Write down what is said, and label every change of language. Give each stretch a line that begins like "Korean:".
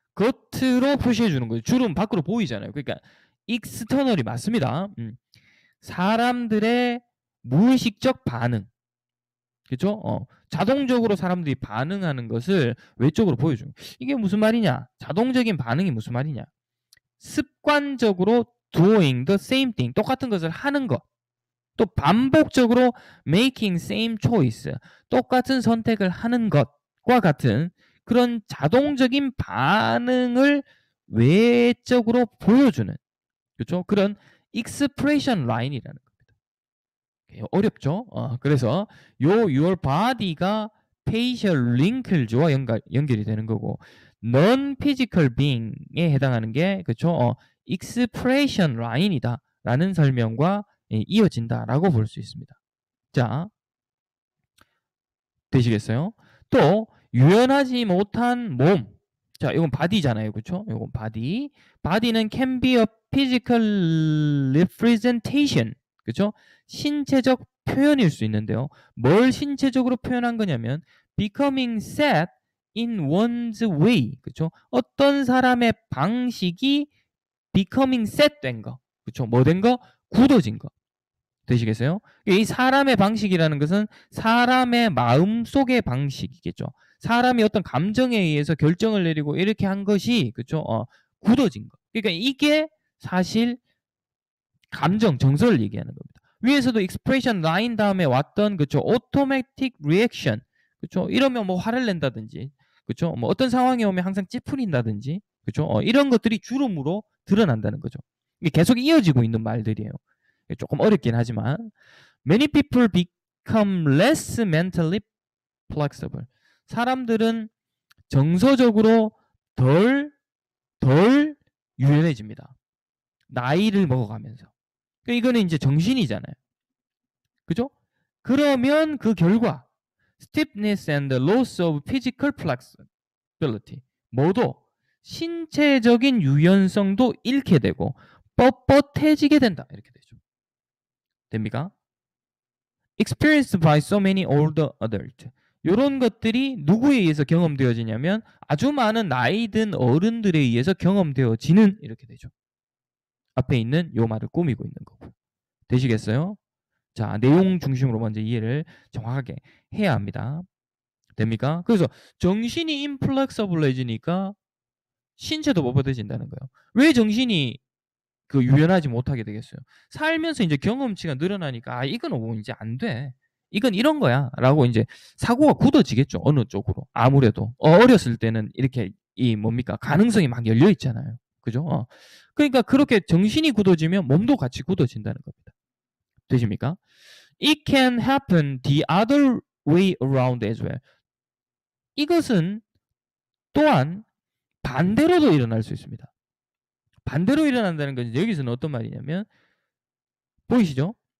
Korean: 겉으로 표시해 주는 거예요. 주름 밖으로 보이잖아요. 그러니까 익스터널이 맞습니다. 사람들의 무의식적 반응. 그죠? 자동적으로 사람들이 반응하는 것을 외적으로 보여주는 거예요. 이게 무슨 말이냐? 자동적인 반응이 무슨 말이냐? 습관적으로
English: doing the same thing.
Korean: 똑같은 것을 하는 것. 또 반복적으로
English: making same choice.
Korean: 똑같은 선택을 하는 것과 같은 그런 자동적인 반응을 외적으로 보여주는 그렇죠? 그런 expression line이라는 겁니다. 어렵죠? 그래서 your body가 facial wrinkles와 연결이 되는 거고 non-physical being에 해당하는 게 그렇죠? expression line이다라는 설명과 이어진다라고 볼 수 있습니다. 자, 되시겠어요? 또 유연하지 못한 몸. 자, 이건 body잖아요. 그렇죠? 이건 body.
English: body는 can be a physical representation.
Korean: 그렇죠? 신체적 표현일 수 있는데요. 뭘 신체적으로 표현한 거냐면
English: becoming set in one's way.
Korean: 그렇죠? 어떤 사람의 방식이 becoming set 된 거. 그렇죠? 뭐 된 거? 굳어진 거. 되시겠어요? 이 사람의 방식이라는 것은 사람의 마음속의 방식이겠죠. 사람이 어떤 감정에 의해서 결정을 내리고 이렇게 한 것이 그렇죠? 굳어진 거. 그러니까 이게 사실 감정, 정서를 얘기하는 겁니다. 위에서도 expression line 다음에 왔던 그렇죠?
English: automatic reaction.
Korean: 그렇죠? 이러면 뭐 화를 낸다든지 그렇죠? 뭐 어떤 상황이 오면 항상 찌푸린다든지 그렇죠? 이런 것들이 주름으로 드러난다는 거죠. 이게 계속 이어지고 있는 말들이에요. 조금 어렵긴 하지만
English: many people become less mentally flexible.
Korean: 사람들은 정서적으로 덜 유연해집니다. 나이를 먹어가면서. 이거는 이제 정신이잖아요. 그죠? 그러면 그 결과
English: stiffness and loss of physical flexibility
Korean: 모두 신체적인 유연성도 잃게 되고 뻣뻣해지게 된다. 이렇게 되죠. 됩니까?
English: experienced by so many older adults.
Korean: 이런 것들이 누구에 의해서 경험되어지냐면 아주 많은 나이 든 어른들에 의해서 경험되어지는 이렇게 되죠. 앞에 있는 요 말을 꾸미고 있는 거고. 되시겠어요? 자, 내용 중심으로 먼저 이해를 정확하게 해야 합니다. 됩니까? 그래서 정신이 inflexible해지니까 신체도 뻣뻣해진다는 거예요. 왜 정신이 유연하지 못하게 되겠어요? 살면서 이제 경험치가 늘어나니까 이건 이제 안 돼. 이건 이런 거야라고 이제 사고가 굳어지겠죠. 어느 쪽으로. 아무래도 어렸을 때는 이렇게 뭡니까? 가능성이 막 열려 있잖아요. 그죠? 그러니까 그렇게 정신이 굳어지면 몸도 같이 굳어진다는 겁니다. 되십니까?
English: It can happen the other way around as well.
Korean: 이것은 또한 반대로도 일어날 수 있습니다. 반대로 일어난다는 건 여기서는 어떤 말이냐면 보이시죠?